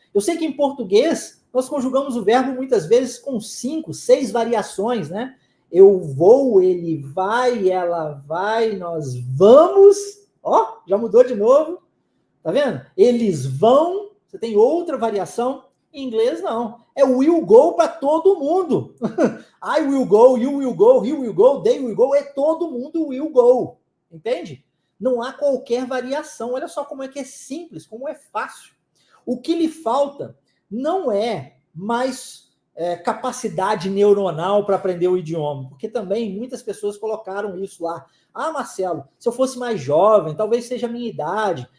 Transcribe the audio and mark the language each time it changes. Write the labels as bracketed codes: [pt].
[pt] Eu sei que em português, nós conjugamos o verbo muitas vezes com 5, 6 variações, né? Eu vou, ele vai, ela vai, nós vamos. Já mudou de novo. Tá vendo? Eles vão, você tem outra variação. Em inglês, não. É [en] will go [pt] para todo mundo. [en] I will go, you will go, he will go, they will go. [pt] É todo mundo [en] will go. [pt] Entende? Não há qualquer variação. Olha só como é que é simples, como é fácil. O que lhe falta não é mais capacidade neuronal para aprender o idioma, porque também muitas pessoas colocaram isso lá. Marcelo, se eu fosse mais jovem, talvez seja a minha idade.